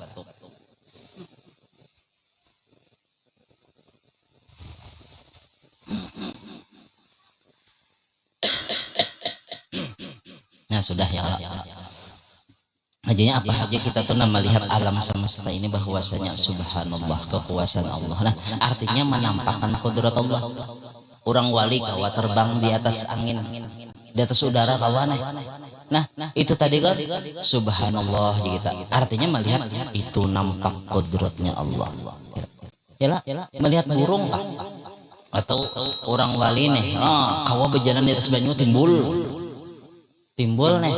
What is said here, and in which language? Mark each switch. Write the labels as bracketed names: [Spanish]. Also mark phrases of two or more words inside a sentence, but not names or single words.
[Banjar] Nah sudah ya Hajanya apa aja kita tuh melihat alam semesta ini bahwasanya subhanallah kekuasaan Allah. Nah artinya menampakkan kudrat Allah. Orang wali kawa terbang di atas angin, di atas udara kawan. Nah itu tadi kan subhanallah kita. Artinya melihat itu nampak kudratnya Allah. Yalah melihat burung lah. Atau orang wali nih, kawa berjalan di atas banyu timbul nih.